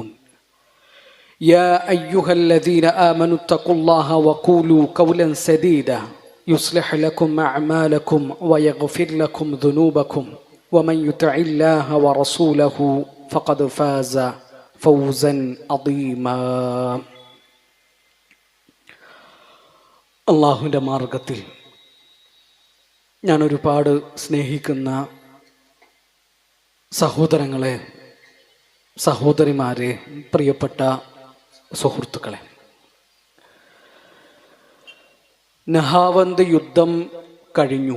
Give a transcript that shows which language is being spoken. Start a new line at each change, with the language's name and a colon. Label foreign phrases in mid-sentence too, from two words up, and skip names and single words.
Arabic: يا أيها الذين آمنوا اتقوا الله وقولوا قولا سديدا يصلح لكم أعمالكم ويغفر لكم ذنوبكم ومن يطع الله ورسوله فقد فاز فوزا عظيما.
Malayalam: അള്ളാഹുവിൻ്റെ മാർഗത്തിൽ ഞാൻ ഒരുപാട് സ്നേഹിക്കുന്ന സഹോദരങ്ങളെ, സഹോദരിമാരെ, പ്രിയപ്പെട്ട സുഹൃത്തുക്കളെ, നഹാവന്ത് യുദ്ധം കഴിഞ്ഞു.